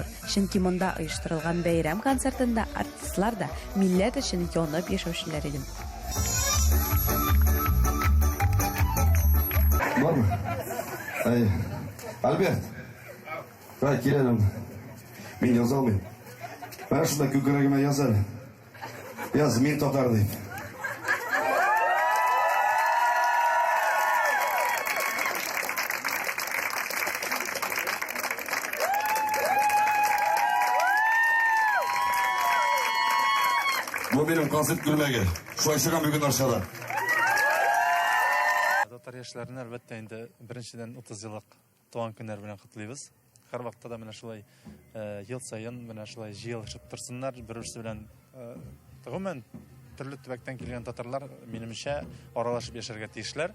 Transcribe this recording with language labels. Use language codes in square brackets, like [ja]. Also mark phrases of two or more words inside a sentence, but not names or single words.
[tt] Чөнки монда оештырылган бәйрәм концертында артистлар да милләт өчен янып яшәүчеләр иде. [kk] Ай, Альберт, келелім, мен яза алмайым. Бәрі шында көкірегіме язар. Яз, мен татар дейм. Бұл менің концерт күлмәге. Шуай шығам бүгін аршада. [tt] Татар яшьләрне әлбәттә инде беренчедән 30 еллык туган көннәр белән котлыйбыз. Һәр вакытта да менә шулай ел саен менә шулай җыелышып торсыннар, бер-берсе белән гомумән төрле төбәктән килгән татарлар минемчә аралашып яшәргә тиешләр.